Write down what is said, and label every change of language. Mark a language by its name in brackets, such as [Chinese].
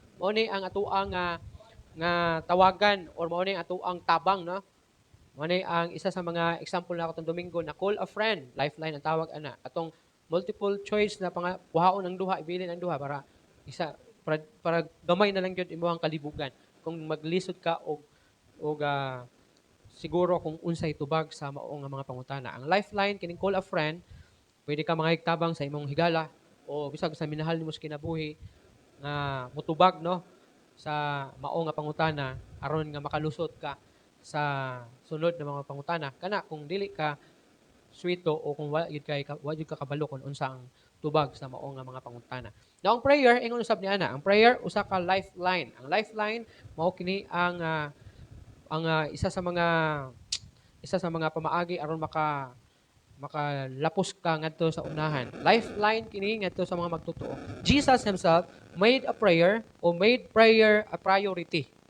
[Cebuano] Mao ni ang ato ang nga tawagan or mao ni ato ang tabang, no? Mao ni ang isa sa mga example na katong Domingo na call a friend, lifeline ang tawag ana. Atong multiple choice na kuhaon ang duha, ibilin ang duha para para gamay na lang gyud imong kalibugan. Kung maglisod ka og siguro kung unsay tubag sa mao nga mga pangutana. Ang lifeline kining call a friend, pwede ka mangayagtabang sa imong higala o bisag sa minahal nimo sa kinabuhi nga mutubag, no, sa mao nga pangutana aron nga makalusot ka sa sunod na mga pangutana kana kung dili ka swito o kung wala gyud ka kabalo kung unsa ang tubag sa mao nga mga pangutana. Now ang prayer ingon usab ni ana, ang prayer usa ka lifeline. Ang lifeline mao kini ang isa sa mga pamaagi aron makalapos ka ngadto sa unahan. Lifeline kini ngadto sa mga magtotoo. [English] Jesus himself made a prayer o made prayer a priority.